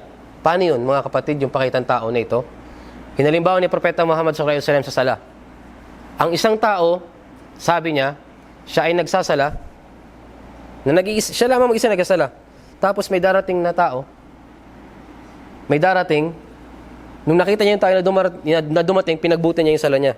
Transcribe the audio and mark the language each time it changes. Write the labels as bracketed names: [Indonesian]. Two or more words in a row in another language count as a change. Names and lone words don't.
[Filipino] Paano yun, mga kapatid, yung pakitang tao na ito? Hinalimbawa ni Propeta Muhammad [Arabic] صلى الله عليه وسلم [Filipino] sa sala. Ang isang tao, sabi niya, siya ay nagsasala, siya lamang mag-isa nagsasala. Tapos may darating na tao, nung nakita niya yung tao na dumating, pinagbuti niya yung sala niya.